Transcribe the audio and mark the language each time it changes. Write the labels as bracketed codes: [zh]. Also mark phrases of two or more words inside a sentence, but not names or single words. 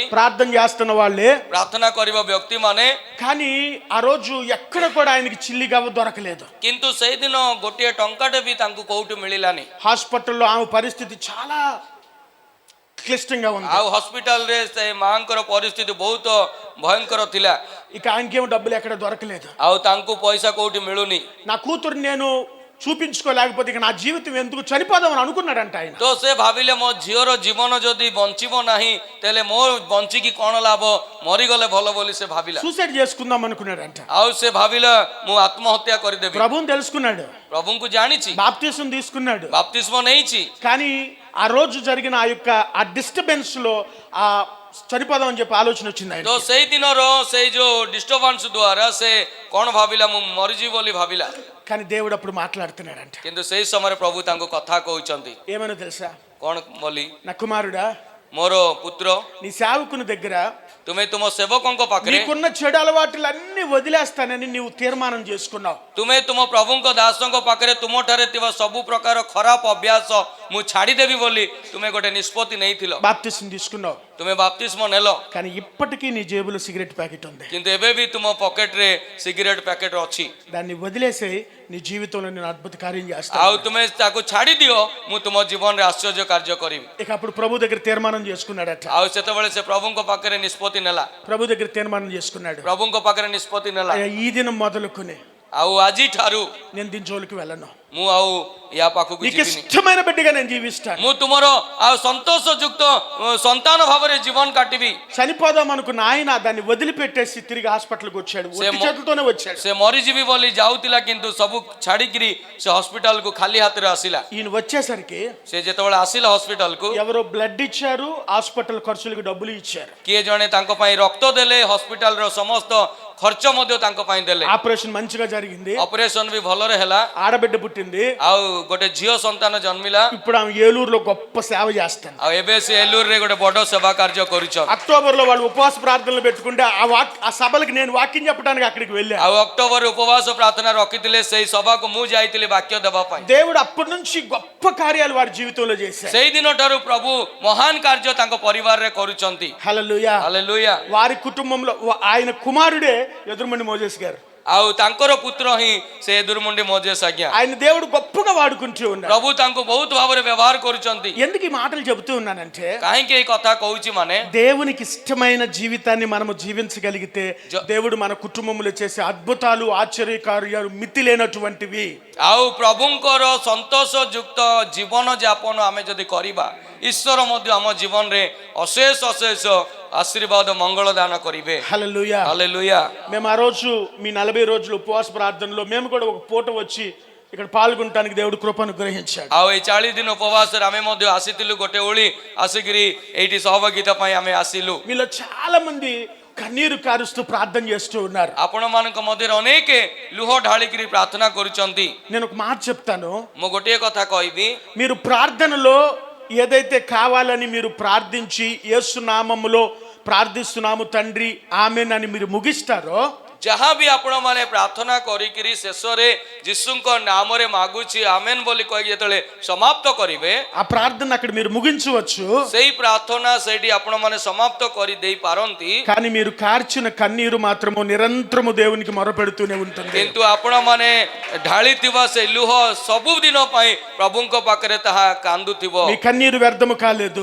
[te] ప్రార్థన చేస్తున్న వాళ్ళే. [or] ପ୍ରାର୍ଥନା କରିବା ବ୍ୟକ୍ତି ମାନେ, [te] కానీ ఆ రోజు ఎక్కడ కూడా ఆయనకి చిల్లిగవ్వ దొరకలేదు. [or] କିନ୍ତୁ ସେଇଦିନ ଗୋଟିଏ ଟଙ୍କାଟେ ବି ତାଙ୍କୁ କୋଉଠି ମିଳିଲାନି। [te] హాస్పిటల్లో ఆమె పరిస్థితి చాలా క్లిష్టంగా ఉంది. [or] ଆଉ ହସ୍ପିଟାଲରେ ସେ ମାଙ୍କର ପରିସ୍ଥିତି ବହୁତ ଭୟଙ୍କର ଥିଲା। [te] ఇక ఆయనకేమో డబ్బులు ఎక్కడ దొరకలేదు. [or] ଆଉ ତାଙ୍କୁ ପଇସା କୋଉଠି ମିଳୁନି। [te] నా కూతురు నేను చూపించుకోలేకపోతే ఇక నా జీవితం ఎందుకు, చనిపోదామని అనుకున్నాడంట ఆయన. [or] ତ ସେ ଭାବିଲେ ମୋ ଝିଅର ଜୀବନ ଯଦି ବଞ୍ଚିବ ନାହିଁ ତାହେଲେ ମୋ ବଞ୍ଚିକି କ'ଣ ଲାଭ, ମରିଗଲେ ଭଲ ବୋଲି ସେ ଭାବିଲା। [te] సూసైడ్ చేసుకుందాం అనుకున్నాడంట. [or] ଆଉ ସେ ଭାବିଲା ମୁଁ ଆତ୍ମହତ୍ୟା କରିଦେବି। [te] ప్రభువుని తెలుసుకున్నాడు, [or] ପ୍ରଭୁଙ୍କୁ ଜାଣିଛି, [te] బాప్తిసం తీసుకున్నాడు. [or] ବାପ୍ତିସ୍ମ ନେଇଛି, [te] కానీ ఆ రోజు జరిగిన ఆ డిస్టర్బెన్స్ లో ఆ చనిపోదాం అని చెప్పి ఆలోచన వచ్చింది ఆయన. [or] ତ ସେଇ ଦିନର ସେଇ ଯୋଉ ଡିଷ୍ଟର୍ବାନ୍ସ ଦ୍ୱାରା ସେ କ'ଣ ଭାବିଲା, ମୁଁ ମରିଯିବି ବୋଲି ଭାବିଲା। [te] కానీ దేవుడు అప్పుడు మాట్లాడుతున్నాడంట. [or] କିନ୍ତୁ ସେଇ ସମୟରେ ପ୍ରଭୁ ତାଙ୍କୁ କଥା କହୁଛନ୍ତି [te] ఏమనో తెలుసా, [or] କ'ଣ ବୋଲି, [te] నా కుమారుడా [or] ମୋର ପୁତ୍ର [te] నీ సేవకుని దగ్గర [or] ତୁମେ ତୁମ ସେବକଙ୍କ ପାଖରେ [te] నీకున్న చెడు అలవాట్లన్నీ వదిలేస్తానని నీవు తీర్మానం చేసుకున్నావు. [or] ତୁମେ ତୁମ ପ୍ରଭୁଙ୍କ ଦାସଙ୍କ ପାଖରେ ତୁମଠାରେ ଥିବା ସବୁ ପ୍ରକାର ଖରାପ ଅଭ୍ୟାସ ମୁଁ ଛାଡ଼ିଦେବି ବୋଲି ତୁମେ ଗୋଟେ ନିଷ୍ପତ୍ତି ନେଇଥିଲ, [te] బాప్తిసం తీసుకున్నావు. [or] ତୁମେ ବାପ୍ତିସ୍ମ ନେଲ, [te] కానీ ఇప్పటికీ నీ జేబులో సిగరెట్ ప్యాకెట్ ఉంది. [or] କିନ୍ତୁ ଏବେ ବି ତୁମ ପକେଟରେ ସିଗାରେଟ ପ୍ୟାକେଟ ଅଛି। [te] దాన్ని వదిలేసి నీ జీవితంలో నేను అద్భుత కార్యం [or] ଆଉ [te] చేస్తాను. [or] ତୁମେ ତାକୁ ଛାଡ଼ିଦିଅ, ମୁଁ ତୁମ ଜୀବନରେ ଆଶ୍ଚର୍ଯ୍ୟ କାର୍ଯ୍ୟ କରିବି। [te] ఇక అప్పుడు ప్రభు దగ్గర తీర్మానం చేసుకున్నాడట. [or] ଆଉ ସେତେବେଳେ ସେ ପ୍ରଭୁଙ୍କ ପାଖରେ ନିଷ୍ପତ୍ତି ନେଲା, [te] ప్రభు దగ్గర తీర్మానం చేసుకున్నాడు, [or] ପ୍ରଭୁଙ୍କ ପାଖରେ ନିଷ୍ପତ୍ତି ନେଲା, [te] అయ్యా, ఈ దినం మొదలుకొని [or] ଆଉ ଆଜିଠାରୁ [te] నేను దీని జోలికి వెళ్ళను, [or] ମୁଁ ଆଉ ୟା ପାଖକୁ [te] నీకు [or] ଯିବିନି, [te] ఇష్టమైన బిడ్డగా నేను జీవిస్తాను. [or] ମୁଁ ତୁମର ଆଉ ସନ୍ତୋଷ ଯୁକ୍ତ ସନ୍ତାନ ଭାବରେ ଜୀବନ କାଟିବି। [te] చనిపోదాం అనుకున్న ఆయన దాన్ని వదిలిపెట్టేసి తిరిగి హాస్పిటల్కి వచ్చాడు, ఒట్టి చేతులతోనే వచ్చాడు. [or] ସେ మరిଯିବି ବୋଲି ଯାଉଥିଲା କିନ୍ତୁ ସବୁ ଛାଡ଼ିକିରି ସେ ହସ୍ପିଟାଲକୁ ଖାଲି ହାତରେ ଆସିଲା। [te] ఈయన వచ్చేసరికి [or] ସେ ଯେତେବେଳେ ଆସିଲା ହସ୍ପିଟାଲକୁ, [te] ఎవరో బ్లడ్ ఇచ్చారు, హాస్పిటల్ ఖర్చులకు డబ్బులు ఇచ్చారు. [or] କିଏ ଜଣେ ତାଙ୍କ ପାଇଁ ରକ୍ତ ଦେଲେ, ହସ୍ପିଟାଲର ସମସ୍ତ ଖର୍ଚ୍ଚ ମଧ୍ୟ ତାଙ୍କ ପାଇଁ ଦେଲେ। [te] ఆపరేషన్ మంచిగా జరిగింది, [or] ଅପରେସନ ବି ଭଲରେ ହେଲା, [te] ఆడబిడ్డ పుట్టింది. [or] ଆଉ ଗୋଟେ ଝିଅ ସନ୍ତାନ ଜନ୍ମିଲା। [te] ఇప్పుడు ఆమె ఏలూరులో గొప్ప సేవ చేస్తాను. [or] ଆଉ ଏବେ ସେ ଏଲୁରରେ ଗୋଟେ ବଡ ସେବା କାର୍ଯ୍ୟ କରୁଛନ୍ତି। [te] అక్టోబర్ లో వాళ్ళు ఉపవాస ప్రార్థనలు పెట్టుకుంటే ఆ సభలకు నేను వాక్యం చెప్పడానికి అక్కడికి వెళ్ళాను. [or] ଆଉ ଅକ୍ଟୋବର ଉପବାସ ପ୍ରାର୍ଥନା ରଖିଥିଲେ, ସେଇ ସଭାକୁ ମୁଁ ଯାଇଥିଲି ବାକ୍ୟ ଦେବା ପାଇଁ। [te] దేవుడు అప్పటి నుంచి గొప్ప కార్యాలు వారి జీవితంలో చేశారు. [or] ସେଇ ଦିନ ଠାରୁ ପ୍ରଭୁ ମହାନ କାର୍ଯ୍ୟ ତାଙ୍କ ପରିବାରରେ କରୁଛନ୍ତି। [te] హల్లెలూయా. [or] ହାଲେଲୁୟା। [te] వారి కుటుంబంలో ఆయన కుమారుడే ఎదురుమండి మోజేస్ గారు. [or] ଆଉ ତାଙ୍କର ପୁତ୍ର ହିଁ ସେ ఎదురుముండి మోజేస్ ଆଜ୍ଞା। [te] ఆయన దేవుడు గొప్పగా వాడుకుంటూ ఉన్నారు. [or] ପ୍ରଭୁ ତାଙ୍କୁ ବହୁତ ଭାବରେ ବ୍ୟବହାର କରୁଛନ୍ତି। [te] ఎందుకు ఈ మాటలు చెబుతూ ఉన్నానంటే, [or] କାହିଁକି ଏଇ କଥା କହୁଛି ମାନେ, [te] దేవునికి ఇష్టమైన జీవితాన్ని మనము జీవించగలిగితే దేవుడు మన కుటుంబంలో చేసే అద్భుతాలు, ఆశ్చర్య కార్యాలు మితిలేనటువంటివి. [or] ଆଉ ପ୍ରଭୁଙ୍କର ସନ୍ତୋଷ ଯୁକ୍ତ ଜୀବନ ଯାପନ ଆମେ ଯଦି କରିବା, ଈଶ୍ୱର ମଧ୍ୟ ଆମ ଜୀବନରେ ଅଶେଷ ଅଶେଷ ଆଶୀର୍ବାଦ ମଙ୍ଗଳ ଦାନ କରିବେ। [te] హల్లెలూయా. [or] హల్లెలూయా। [te] మేము ఆ రోజు మీ 40 రోజులు ఉపవాస ప్రార్థనలో మేము కూడా ఒక పూట వచ్చి ఇక్కడ పాల్గొనడానికి దేవుడు కృపను గ్రహించాడు। [or] ଆଉ ଏଇ 40 ଦିନ ଉପବାସରେ ଆମେ ମଧ୍ୟ ଆସିଥିଲୁ, ଗୋଟେ ଓଳି ଆସିକିରି ଏଇଠି ସହଭାଗିତା ପାଇଁ ଆମେ ଆସିଲୁ। [te] మీలో చాలా మంది కన్నీరు కారుస్తూ ప్రార్థన చేస్తూ ఉన్నారు. [or] ଆପଣମାନଙ୍କ ମଧ୍ୟରେ ଅନେକ ଲୁହ ଢାଳିକିରି ପ୍ରାର୍ଥନା କରୁଛନ୍ତି. [te] నేను ఒక మాట చెప్తాను. [or] ମୁଁ ଗୋଟିଏ କଥା କହିବି, [te] మీరు ప్రార్థనలో ఏదైతే కావాలని మీరు ప్రార్థించి యేసు నామములో ప్రార్థిస్తున్నాము తండ్రి ఆమేన్ అని మీరు ముగిస్తారో, [or] ଯାହା ବି ଆପଣମାନେ ପ୍ରାର୍ଥନା କରିକିରି ଶେଷରେ ଯୀଶୁଙ୍କ ନାମରେ ମାଗୁଛି ଆମେନ୍ ବୋଲି କହିକି ଯେତେବେଳେ ସମାପ୍ତ କରିବେ, [te] ఆ ప్రార్థన అక్కడ మీరు ముగించవచ్చు. [or] ସେଇ ପ୍ରାର୍ଥନା ସେଇଠି ଆପଣମାନେ ସମାପ୍ତ କରି ଦେଇ ପାରନ୍ତି. [te] కానీ మీరు కార్చిన కన్నీరు మాత్రము నిరంతరము దేవునికి మొరపెడుతూనే ఉంటుంది. [or] କିନ୍ତୁ ଆପଣମାନେ ଢାଳିଥିବା ସେ ଲୁହ ସବୁଦିନ ପାଇଁ ପ୍ରଭୁଙ୍କ ପାଖରେ ତାହା କାନ୍ଦୁଥିବ. [te] మీ కన్నీరు వ్యర్థము కాలేదు,